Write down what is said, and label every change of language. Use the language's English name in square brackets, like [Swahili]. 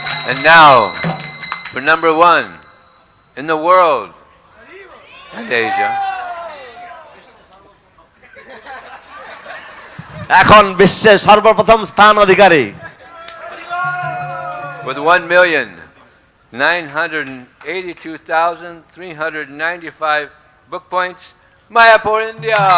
[English] And now, for number 1 in the world and Asia, [Bangla] এখন বিশ্বের সর্বপ্রথম স্থান অধিকারী [English] with 1,982,395 book points, Mayapur, India.